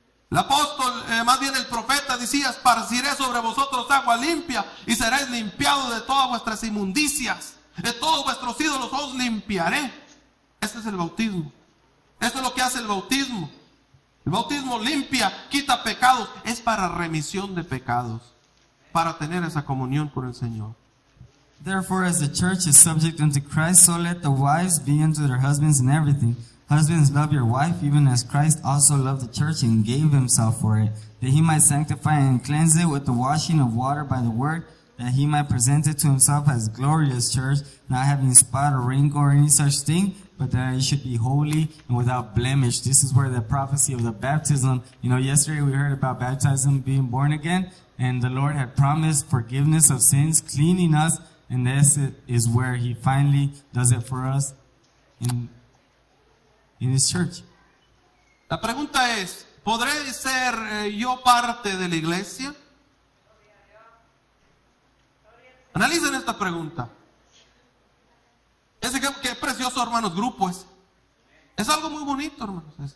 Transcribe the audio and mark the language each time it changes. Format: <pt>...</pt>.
<es>El apóstol, más bien el profeta, decía: esparciré sobre vosotros agua limpia y seréis limpiados de todas vuestras inmundicias. De todos vuestros ídolos os limpiaré. Este es el bautismo. Esto es lo que hace el bautismo. El bautismo limpia, quita pecados. Es para remisión de pecados, para tener esa comunión con el Señor.</es> <en>Therefore, as the church is subject unto Christ, so let the wives be unto their husbands in everything. Husbands, love your wife, even as Christ also loved the church and gave himself for it, that he might sanctify and cleanse it with the washing of water by the word, that he might present it to himself as glorious church, not having spot or wrinkle or any such thing, but that it should be holy and without blemish. This is where the prophecy of the baptism, yesterday we heard about baptism being born again, and the Lord had promised forgiveness of sins, cleaning us, and this is where he finally does it for us in his church.</en> <es>La pregunta es, ¿podré ser yo parte de la iglesia? Analicen esta pregunta. Qué precioso, hermanos, grupo es. Es algo muy bonito, hermanos.</es>